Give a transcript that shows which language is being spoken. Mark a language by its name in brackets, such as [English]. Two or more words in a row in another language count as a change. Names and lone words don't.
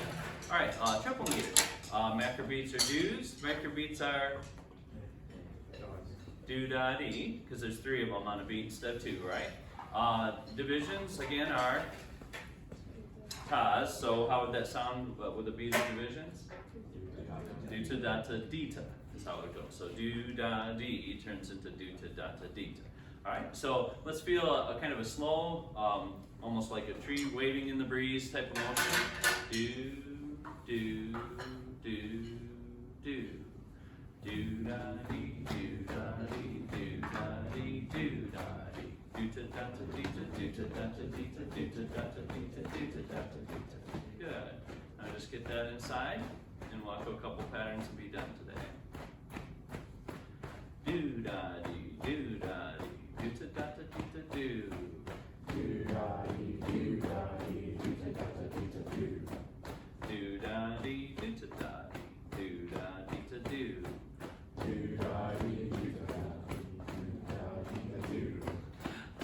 [English] All right, triple meter. Macro beats are do's. Macro beats are do-da-dee, because there's 3 of them on a beat instead of 2, right? Divisions, again, are tas. So how would that sound with a beat of divisions? Do-ta-da-ta-dee-ta is how it would go. So do-da-dee turns into do-ta-da-ta-dee-ta. All right, so let's feel a kind of a slow, almost like a tree waving in the breeze type of motion. Do, do, do, do. Do-da-dee, do-da-dee, do-da-dee, do-da-dee. Do-ta-da-ta-dee-ta, do-ta-da-ta-dee-ta, do-ta-da-ta-dee-ta, do-ta-da-ta-dee-ta. Good. Now just get that inside, and we'll do a couple patterns and be done today. Do-da-dee, do-da-dee, do-ta-da-ta-dee-ta, do. Do-da-dee, do-da-dee, do-ta-da-ta-dee-ta-do. Do-da-dee, do-ta-da-dee, do-da-dee-ta-do. Do-da-dee, do-ta-da-dee, do-da-dee-ta-do.